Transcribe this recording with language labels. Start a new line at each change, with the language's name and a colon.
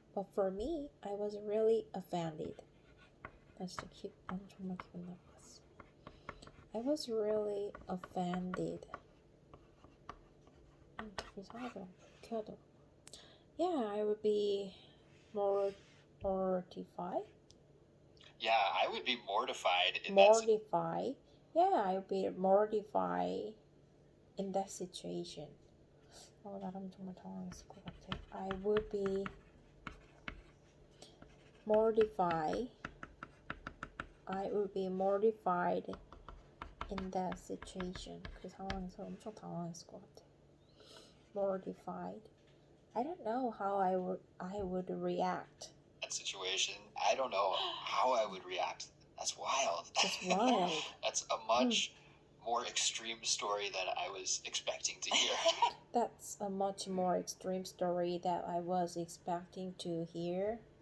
English: But for me, I was really offended.
Korean: 나 진짜 정말 기분 나빴어.
English: I was really offended.
Korean: 이상하더라. 불쾌하더라.
English: Yeah, I would be mortified. Yeah, I would be mortified in mortified. Yeah, I would be mortified in that situation.
Korean: 나라면 정말 당황했을 것 같아.
English: I would be mortified. I would be mortified in that situation.
Korean: 그 상황에서 엄청 당황했을 것 같아.
English: Mortified. I don't know how I would react. That situation, I don't know how I would react. That's wild. That's wild. That's a much more extreme story than I was expecting to hear. That's a much more extreme story that I was expecting to hear.